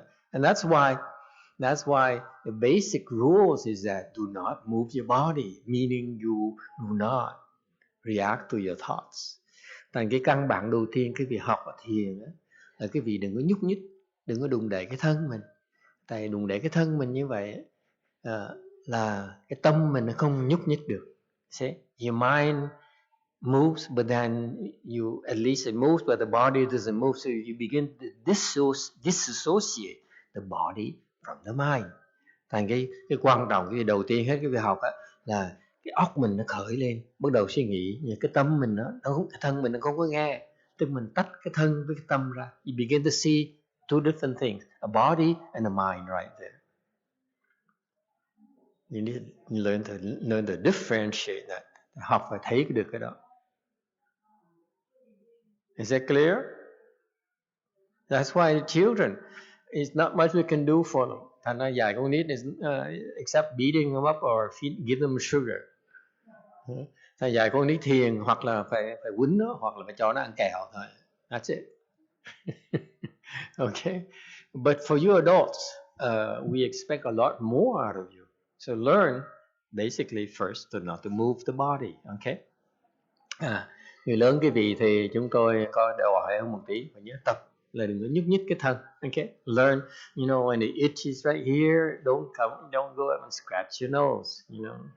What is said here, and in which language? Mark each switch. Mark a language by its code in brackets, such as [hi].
[en] And that's why the basic rules is that do not move your body, meaning you do not react to your thoughts. [vi] Thành cái căn bản đầu tiên quý vị học ở thiền là quý vị đừng có nhúc nhích, đừng có đùng đẩy cái thân mình. Tại đùng đẩy cái thân mình như vậy là cái tâm mình nó không nhúc nhích được. [en] See? Your mind moves, but then at least it moves, but the body doesn't move, so you begin to disassociate the body from the mind. [vi] Thành cái quan trọng, cái đầu tiên hết cái việc học á là cái óc mình nó khởi lên, bắt đầu suy nghĩ, nhưng cái tâm mình cái thân mình nó không có nghe, tức mình tách cái thân với cái tâm ra. [en] You begin to see two different things, a body and a mind right there. You need to learn to differentiate that. [vi] Học phải thấy được cái đó. [en] Is that clear? That's why the children, it's not much we can do for them. [vi] Thành ra dạy con nít [en] is except beating them up or give them sugar. [vi] Thành dạy con nít thiền hoặc là phải quýnh nó, hoặc là phải cho nó ăn kẹo thôi. [en] That's it. Okay, but for you adults, we expect a lot more out of you. So learn basically first to not to move the body. Okay. [vi] Người lớn quý vị thì chúng tôi có đòi hỏi hơn một tí, phải nhớ tập là đừng có nhúc nhích cái thân. [en] Okay, learn, you know, when the itch is right here, don't go up and scratch your nose, you know.